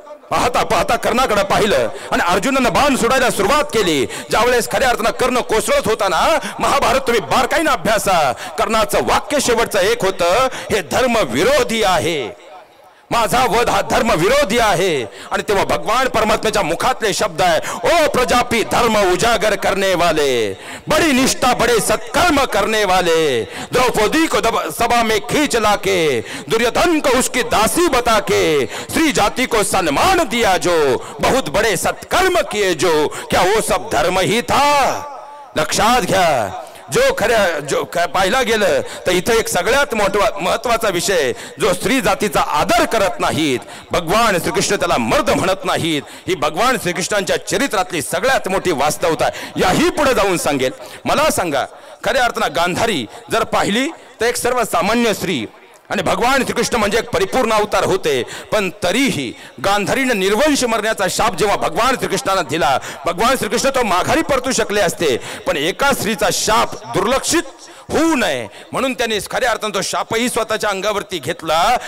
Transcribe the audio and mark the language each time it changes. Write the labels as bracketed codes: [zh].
[mr] पाहता पाहता कर्णाकडे पाहिलं आणि अर्जुनानं बाण सोडायला सुरुवात केली. ज्यावेळेस खऱ्या अर्थानं कर्ण कोसळत होता ना, महाभारत तुम्ही बारकाईनं अभ्यासा. कर्णाचं वाक्य शेवटचं एक होतं, हे धर्म विरोधी आहे, माझा वध हा धर्म विरोधी आहे. आणि तेव्हा भगवान परमात्म्याच्या मुखातले शब्द आहे, [hi] ओ प्रजापी धर्म उजागर करने वाले, बड़ी निष्ठा बड़े सत्कर्म करने वाले, द्रौपदी को सभा में खींच लाके, दुर्योधन को उसकी दासी बता के, स्त्री जाति को सम्मान दिया जो, बहुत बड़े सत्कर्म किए जो, क्या वो सब धर्म ही था? [mr] लक्षात घ्या, जो पाहिला गेलं तर इथे एक सगळ्यात महत्वाचा विषय, जो स्त्री जातीचा आदर करत नाहीत, भगवान श्रीकृष्ण त्याला मर्द म्हणत नाहीत, ही भगवान श्रीकृष्णांच्या चरित्रातली सगळ्यात मोठी वास्तवता याही पुढे जाऊन सांगेल. मला सांगा, खऱ्या अर्थानं गांधारी जर पाहिली तर एक सर्वसामान्य स्त्री, आणि भगवान श्रीकृष्ण म्हणजे एक परिपूर्ण अवतार होते, पण तरीही गांधारीने निर्वंश मरण्याचा शाप जेव्हा भगवान श्रीकृष्णाला दिला, भगवान श्रीकृष्ण तो माघारी परतू शकले असते, पण एका स्त्रीचा शाप दुर्लक्षित होऊ नये म्हणून त्यांनी खऱ्या अर्थाने तो शापही स्वतःच्या अंगावरती घेतला.